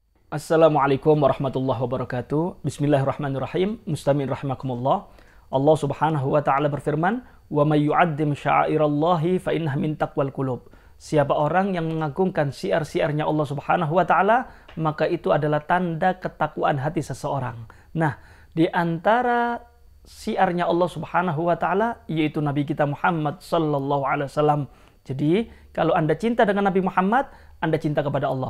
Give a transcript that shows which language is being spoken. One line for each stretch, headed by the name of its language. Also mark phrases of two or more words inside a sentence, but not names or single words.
Arabic: السلام عليكم ورحمة الله وبركاته. بسم الله الرحمن الرحيم. مستمعين رحمكم الله.
Indonesian: Allah
Arabic: سبحانه وتعالى
Indonesian: berfirman,
Arabic: "ومن يعظم شعائر الله فإنها من تقوى القلوب."
Indonesian: Siapa orang yang mengagungkan syiar-syiarnya Allah
Arabic: سبحانه وتعالى,
Indonesian: maka itu adalah tanda ketakwaan hati seseorang. Nah, di antara syiarnya Allah
Arabic: سبحانه وتعالى
Indonesian: yaitu Nabi kita Muhammad
Arabic: صلى الله عليه وسلم.
Indonesian: Jadi, kalau Anda cinta dengan Nabi Muhammad, Anda cinta kepada Allah.